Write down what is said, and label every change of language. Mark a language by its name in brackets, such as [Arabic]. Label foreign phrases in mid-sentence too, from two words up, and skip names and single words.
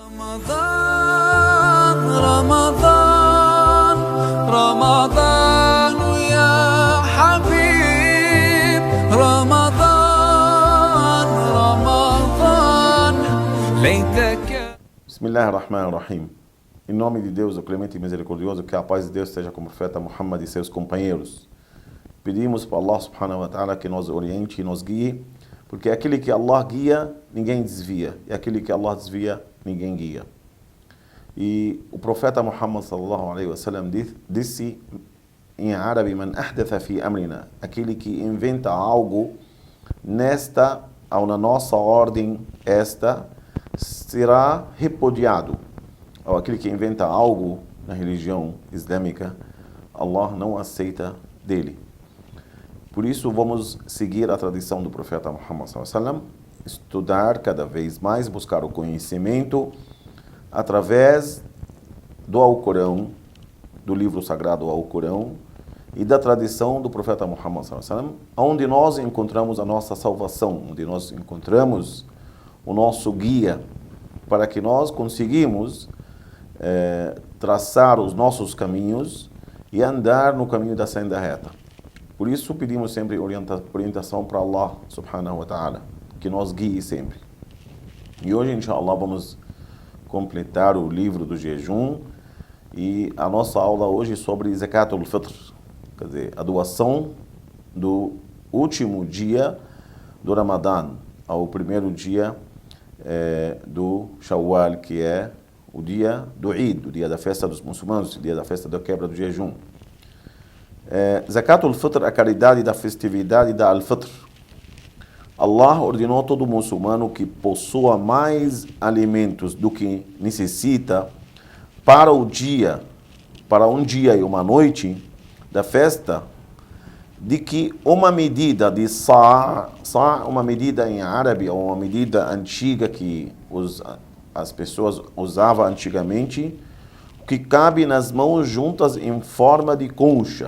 [Arabic] رمضان رمضان رمضان يا حبيب رمضان رمضان ليتك. بسم الله الرحمن الرحيم. [Portuguese] Em nome de Deus, o Clemente e Misericordioso, que a paz de Deus esteja com o profeta Muhammad e seus companheiros. Pedimos para [Arabic] الله سبحانه وتعالى [Portuguese] que nos oriente e nos guie, porque aquele que Allah guia, ninguém desvia, e aquele que Allah desvia, ninguém guia. E o profeta Muhammad [Arabic] صلى الله عليه وسلم [Portuguese] disse em árabe: [Arabic] "من أحدث في أمرنا", [Portuguese] aquele que inventa algo nesta ou na nossa ordem, esta será repudiado. Ou aquele que inventa algo na religião islâmica, Allah não aceita dele. Por isso, vamos seguir a tradição do profeta Muhammad [Arabic] صلى الله عليه وسلم, [Portuguese] estudar cada vez mais, buscar o conhecimento através do Alcorão, do livro sagrado Alcorão e da tradição do profeta Muhammad [Arabic] صلى الله عليه وسلم, [Portuguese] onde nós encontramos a nossa salvação, onde nós encontramos o nosso guia, para que nós conseguimos traçar os nossos caminhos e andar no caminho da senda reta. Por isso pedimos sempre orientação para [Arabic] الله سبحانه وتعالى, [Portuguese] que nos guie sempre. E hoje, inshallah, vamos completar o livro do jejum e a nossa aula hoje é sobre [Arabic] زكاة الفطر, [Portuguese] quer dizer, a doação do último dia do Ramadã, ao primeiro dia do Shawwal, que é o dia do Eid, o dia da festa dos muçulmanos, o dia da festa da quebra do jejum. [Arabic] زكاة الفطر, [Portuguese] a caridade da festividade da Al-Fitr. Allah ordenou a todo muçulmano que possua mais alimentos do que necessita para um dia e uma noite da festa, de que uma medida de sa', uma medida em árabe, ou uma medida antiga que as pessoas usavam antigamente, que cabe nas mãos juntas em forma de concha.